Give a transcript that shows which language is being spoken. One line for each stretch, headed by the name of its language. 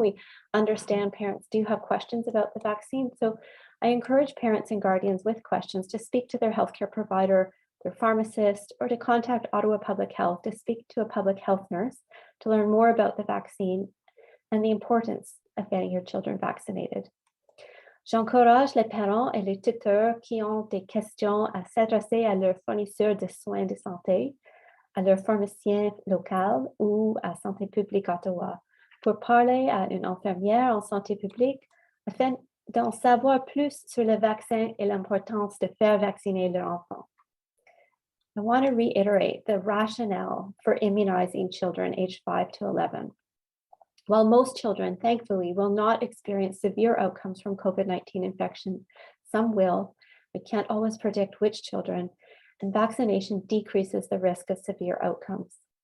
English: We understand parents do have questions about the vaccine. So I encourage parents and guardians with questions to speak to their healthcare provider, their pharmacist, or to contact Ottawa Public Health to speak to a public health nurse to learn more about the vaccine and the importance of getting your children vaccinated.
French: J'encourage les parents et les tuteurs qui ont des questions à s'adresser à leur fournisseur de soins de santé, à leur pharmacien local ou à Santé publique Ottawa pour parler à une infirmière en santé publique afin d'en savoir plus sur le vaccin et l'importance de faire vacciner leur enfant.
English: I want to reiterate the rationale for immunizing children aged 5 to 11. While most children, thankfully, will not experience severe outcomes from COVID-19 infection, some will. We can't always predict which children, and vaccination decreases the risk of severe outcomes.